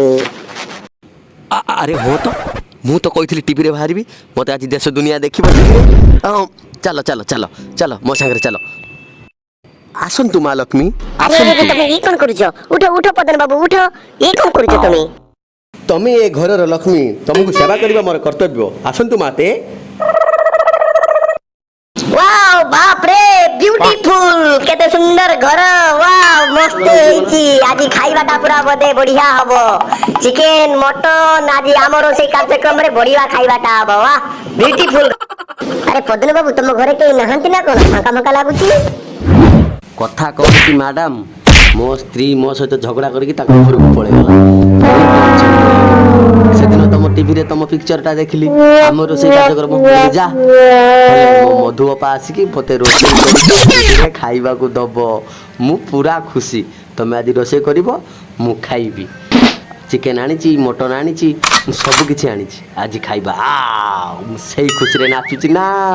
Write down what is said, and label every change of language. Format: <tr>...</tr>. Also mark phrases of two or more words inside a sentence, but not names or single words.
<or>ଆରେ ହଁ ତ ମୁଁ ତ କହିଥିଲି ଟିଭିରେ ବାହାରିବି ମତେ ଆଜି ଦେଶ ଦୁନିଆ ଦେଖିବ ଚାଲ ଚାଲ ଚାଲ ଚାଲ ମୋ ସାଙ୍ଗରେ ଚାଲ ଆସନ୍ତୁ ମା ଲକ୍ଷ୍ମୀ ଆରେ ତମେ ଏ କଣ କରୁଛ ଉଠ ଉଠ ପଦନ ବାବୁ ଉଠ ଏ କଣ କରୁଛ ତମେ ତମେ ଏ ଘରର ଲକ୍ଷ୍ମୀ ତମକୁ ସେବା କରିବା ମୋର କର୍ତ୍ତବ୍ୟ ଆସନ୍ତୁ ମାତେ ୱାଓ ବାପ ରେ ବ୍ୟୁଟିଫୁଲ କେତେ ସୁନ୍ଦର ଘର ୱାଓ ମସ୍ତ ହେଇଛି ଆଜି ଖାଇବାଟା ପୁରା ବଦେ ବଢିଆ ହବ ଚିକେନ ମଟନ ଆଜି ଆମର ସେଇ କାର୍ଯ୍ୟକ୍ରମରେ ବଢିଆ ଖାଇବାଟା ହବ ବା ବ୍ୟୁଟିଫୁଲ ଆରେ ପଦନ ବାବୁ ତମ ଘରେ କେହି ନାହାନ୍ତି ନା କଣ ଫାଙ୍କା ଫାଙ୍କା ଲାଗୁଛି କଥା କହୁଛି ମ୍ୟାଡାମ ମୋ ସ୍ତ୍ରୀ ମୋ ସହିତ ଝଗଡା କରିକି ତାଙ୍କ ଘରକୁ ପଳେଇଗଲା ସେଦିନ ତମ ଟିଭିରେ ତମ ପିକ୍ଚରଟା ଦେଖିଲି ଆମ ରୋଷେଇ କାର୍ଯ୍ୟକ୍ରମ ଯା ମୋ ମଧୁବାପା ଆସିକି ମତେ ରୋଷେଇ କରିକି ଖାଇବାକୁ ଦବ ମୁଁ ପୁରା ଖୁସି ତମେ ଆଜି ରୋଷେଇ କରିବ ମୁଁ ଖାଇବି ଚିକେନ ଆଣିଛି ମଟନ ଆଣିଛି ମୁଁ ସବୁ କିଛି ଆଣିଛି ଆଜି ଖାଇବା ମୁଁ ସେଇ ଖୁସିରେ ନାଚୁଛି ନା</or>